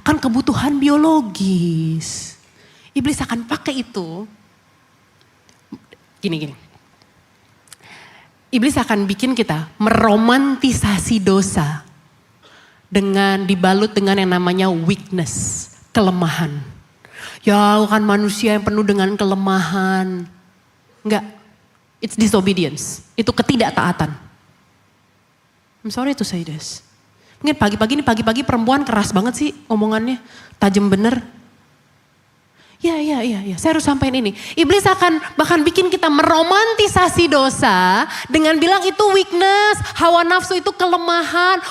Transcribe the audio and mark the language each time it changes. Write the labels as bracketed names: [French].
[Indonesian] Kan kebutuhan biologis. Iblis akan pakai itu. Gini. Iblis akan bikin kita meromantisasi dosa. Dengan dibalut dengan yang namanya weakness, kelemahan. Ya kan manusia yang penuh dengan kelemahan. Enggak, [English] it's disobedience. [Indonesian] Itu ketidaktaatan. [English] I'm sorry to say this. [Indonesian] Mungkin pagi-pagi perempuan keras banget sih omongannya. Tajam bener. Ya, saya harus sampaikan ini. Iblis akan bahkan bikin kita meromantisasi dosa dengan bilang itu weakness, hawa nafsu itu kelemahan.